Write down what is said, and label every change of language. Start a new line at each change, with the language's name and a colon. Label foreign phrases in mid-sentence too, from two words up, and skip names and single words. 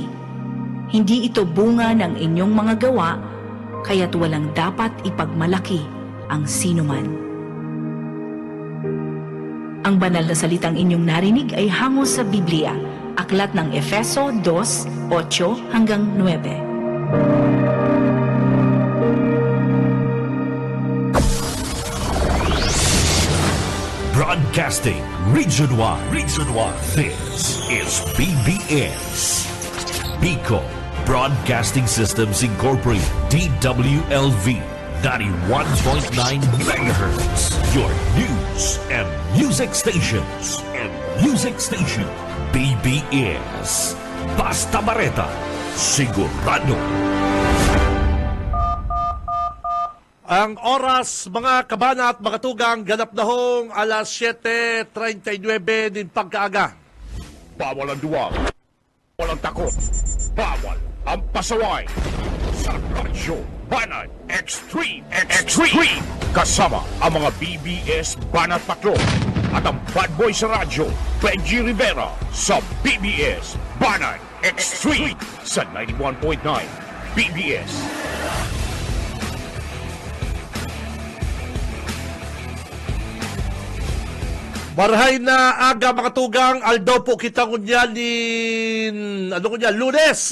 Filipino: Hindi ito bunga ng inyong mga gawa, kaya't walang dapat ipagmalaki ang sinuman. Ang banal na salitang inyong narinig ay hango sa Biblia, aklat ng Efeso 2:8 hanggang 9.
English: Broadcasting Region 1. This is PBS. Bicol Broadcasting Systems Incorporated. DWLV 91.9 MHz. Your news and music stations.
Bikol: PBS. Basta Bareta. Sigurado. Ang oras, mga kabana at mga tugang, ganap na hong alas 7:39 din pagkaaga.
Filipino: Bawal ang duwag. Walang takot. Bawal ang pasaway. Sa Radyo Banat Extreme. Kasama ang mga BBS Banat Patrol at ang
English: bad boy
Filipino: sa radyo, Benji Rivera, sa BBS Banat Extreme sa 91.9 BBS.
Bikol: Marhay na aga, mga tugang, aldaw po kita kunyanin, Lunes.